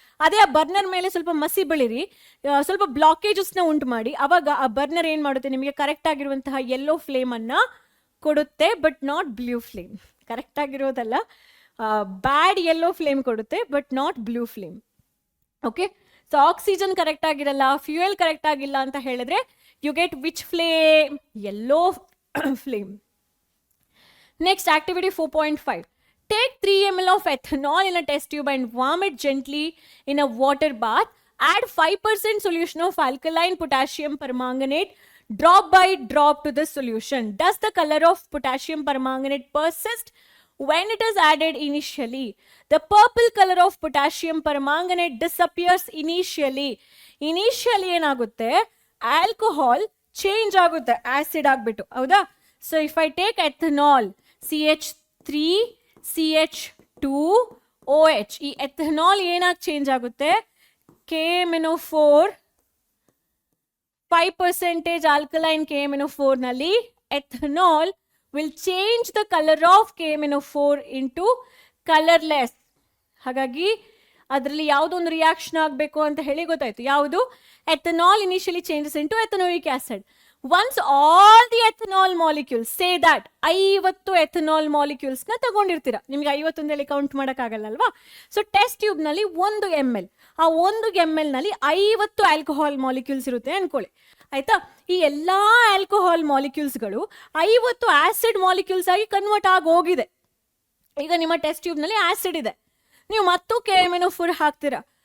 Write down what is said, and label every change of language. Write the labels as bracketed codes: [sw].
[kn] ಅದೇ ಆ ಬರ್ನರ್ ಮೇಲೆ ಸ್ವಲ್ಪ ಮಸಿ ಬೆಳಿರಿ, ಸ್ವಲ್ಪ ಬ್ಲಾಕೇಜಸ್ನ ಉಂಟು ಮಾಡಿ, ಅವಾಗ ಆ ಬರ್ನರ್ ಏನ್ ಮಾಡುತ್ತೆ ನಿಮಗೆ ಕರೆಕ್ಟ್ ಆಗಿರುವಂತಹ ಯೆಲ್ಲೋ ಫ್ಲೇಮ್ ಅನ್ನ ಕೊಡುತ್ತೆ, [en] But not blue flame. [kn] Correct ಆಗಿರೋದಲ್ಲ, bad yellow flame ಕೊಡುತ್ತೆ, [en] But not blue flame. [kn] Okay, so oxygen correct ಆಗಿರಲ್ಲ, ಫ್ಯೂಯಲ್ ಕರೆಕ್ಟ್ ಆಗಿಲ್ಲ ಅಂತ ಹೇಳಿದ್ರೆ [en] You get which flame? Yellow flame. Next activity 4.5. Take 3 ml of ethanol in a test tube and warm it gently in a water bath. Add 5% solution of alkaline potassium permanganate drop by drop to the solution. Does the color of potassium permanganate persist when it is added initially? The purple color of potassium permanganate disappears initially. [kn] Initially ಏನಾಗುತ್ತೆ? Alcohol change ಆಗುತ್ತೆ acid ಆಗ್ಬಿಟ್ಟು, ಹೌದಾ? [en] so if I take ethanol [kn] CH3 CH2OH, ಈ ethanol ಏನಾಗಿ change ಆಗುತ್ತೆ? [en] KMNO4 5% alkaline KMNO4 ನಲ್ಲಿ ethanol will change the color of KMNO4 into colorless. [kn] ಹಾಗಾಗಿ ಅದರಲ್ಲಿ ಯಾವುದೋ ಒಂದು ರಿಯಾಕ್ಷನ್ ಆಗಬೇಕು ಅಂತ ಹೇಳಿ ಗೊತ್ತಾಯ್ತು. ಯಾವುದು? [en] ethanol initially changes into ethanoic acid. Once all the ethanol molecules, say that 50 ethanol molecules [kn] ನ ತಗೊಂಡಿರ್ತೀರಾ, ನಿಮ್ಗೆ 50 ಅಂತೇಳಿ ಕೌಂಟ್ ಮಾಡೋಕ್ಕಾಗಲ್ಲ ಅಲ್ವಾ? ಸೊ ಟೆಸ್ಟ್ ಟ್ಯೂಬ್ ನಲ್ಲಿ 1 ml, ಆ 1 ml ನಲ್ಲಿ 50 ಆಲ್ಕೋಹಾಲ್ ಮಾಲಿಕ್ಯೂಲ್ಸ್ ಇರುತ್ತೆ ಅನ್ಕೊಳ್ಳಿ, ಆಯ್ತಾ? ಈ ಎಲ್ಲಾ ಆಲ್ಕೋಹಾಲ್ ಮಾಲಿಕ್ಯೂಲ್ಸ್ಗಳು 50 ಆಸಿಡ್ ಮಾಲಿಕ್ಯೂಲ್ಸ್ ಆಗಿ ಕನ್ವರ್ಟ್ ಆಗಿ ಹೋಗಿದೆ. ಈಗ ನಿಮ್ಮ ಟೆಸ್ಟ್ ಟ್ಯೂಬ್ ನಲ್ಲಿ ಆಸಿಡ್ ಇದೆ, ನೀವು ಮತ್ತು KMNO4 ಹಾಕ್ತೀರಾ,